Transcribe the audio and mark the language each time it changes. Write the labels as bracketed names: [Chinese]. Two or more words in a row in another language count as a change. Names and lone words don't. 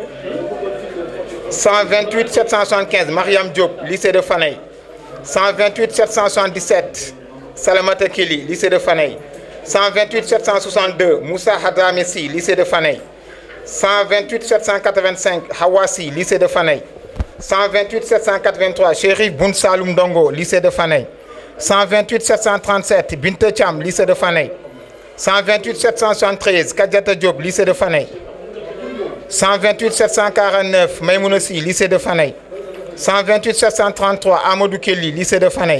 [French] 128 775 Mariam Diop, lycée de Fanaï. 128 777 Salamata Kili, lycée de Fanaï. 128 762 Moussa Hadamessi, lycée de Fanaï. 128 785 Hawassi, lycée de Fanaï. 128 783 Chérif Boun Saloum Dongo, lycée de Fanaï. 128 737 Binta Cham, lycée de Fanay. 128 773 Kadiata Diop, lycée de Fanay. 128 749 Maïmounossi, lycée de Fanay. 128 733 Amadou Kelly, lycée de Fanay.